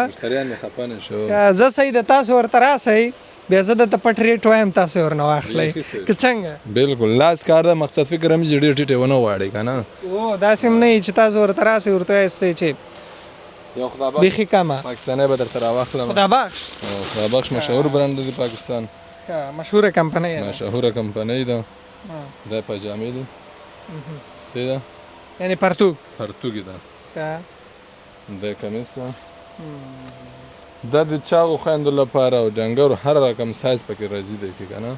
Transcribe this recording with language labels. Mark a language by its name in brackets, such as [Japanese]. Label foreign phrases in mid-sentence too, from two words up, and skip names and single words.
[Pashto] مشتریان یې خفه نه شو. زه صحیح د تاسو ورته راسئ، بیا زه درته پټ ریټ وایم، تاسو ورنه واخلئ که څنګه. بالکل لاس کار ده، مقصد فکر هم چې ډېر ټیټې ونه غواړي که نه. داسې هم نه وي چې تاسو ورته راسئ ورته وایاستئ چې یو خدا بخش بیخي کمه. پاکستانی به درته راواخلم. خدا بخش. خدا بخش مشهور برند دی پاکستان. مشهوره کمپنۍ ده. مشهوره کمپنۍ ده. دا پاجامې دي. څه ده؟ یعنې پرتوګ. پرتوګ ده. دا کمیس ده. دا د چاغو خویندو لپاره او ډنګرو هر رقم سایز پکې راځي دی که نه.